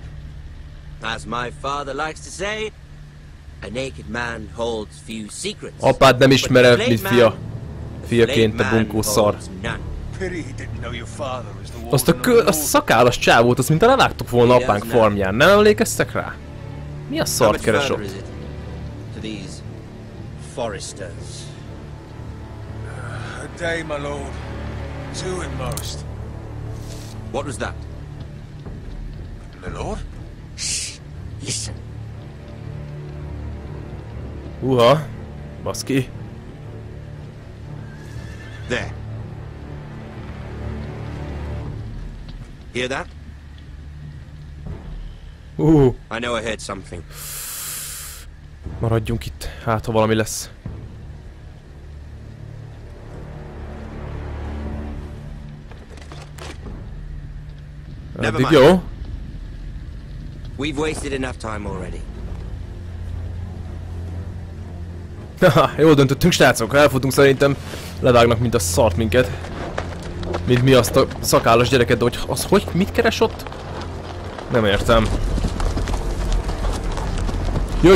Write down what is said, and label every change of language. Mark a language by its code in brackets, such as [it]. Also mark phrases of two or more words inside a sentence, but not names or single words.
[hu] Apád nem ismer, mint fia. Fiaként a bunkó szar. Azt a szakállas csávót, azt mintha levágtuk volna apánk farmján. Nem emlékeztek rá? Mi a szart keres ott? [en] What was that? My lord? Shh! Listen. [hu] Baszki. [en] There. Hear that? I know I heard something. [hu] Maradjunk itt, hát ha valami lesz. Eddig jó. [en] We've wasted enough time already. [hu] Haha, jól döntöttünk, srácok, elfutunk szerintem. Levágnak, mint a szart minket. Mint mi azt a szakállas gyereket, de hogy mit keres ott? Nem értem. Jöjj!